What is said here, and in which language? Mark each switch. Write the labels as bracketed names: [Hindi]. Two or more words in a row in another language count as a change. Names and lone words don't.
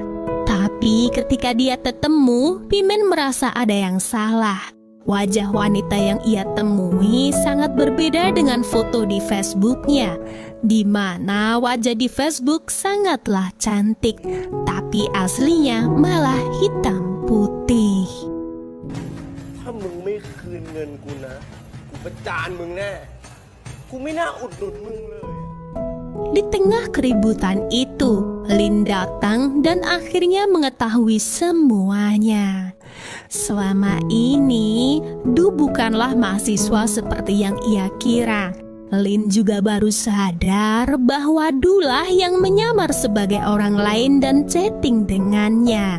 [Indonesian] Tapi ketika dia ketemu, Pimen merasa ada yang salah. Wajah wanita yang ia temui sangat berbeda dengan foto di Facebooknya, di mana wajah di Facebook sangatlah cantik, tapi aslinya malah hitam putih. [Thai] ถ้ามึงไม่คืนเงินกูนะ กูประจานมึงแน่ กูไม่น่าอุดหนุนมึงเลย [Indonesian] Di tengah keributan itu, Lin datang dan akhirnya mengetahui semuanya. Selama ini, Du bukanlah mahasiswa seperti yang ia kira. Lin juga baru sadar bahwa Du lah yang menyamar sebagai orang lain dan chatting dengannya.